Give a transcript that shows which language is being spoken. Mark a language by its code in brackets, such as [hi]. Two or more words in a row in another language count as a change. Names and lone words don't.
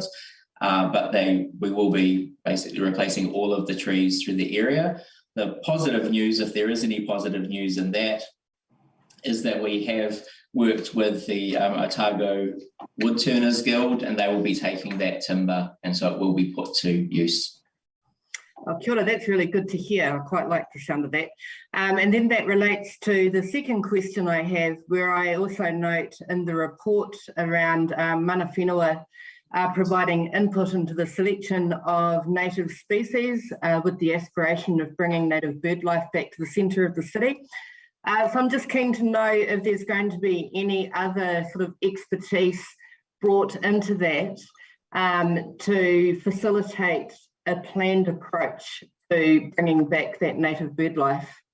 [en] But we will be basically replacing all of the trees through the area. The positive news, if there is any positive news in that, is that we have worked with the Otago Woodturners Guild, and they will be taking that timber, and so it will be put to use. [mi] Oh, kia ora, [en] that's really good to hear. I quite like the sound of that. And then that relates to the second question I have, where I also note in the report around [mi] mana whenua [en] providing input into the selection of native species with the aspiration of bringing native bird life back to the centre of the city. So I'm just keen to know if there's going to be any other sort of expertise brought into that to facilitate a planned approach to bringing back that native bird life.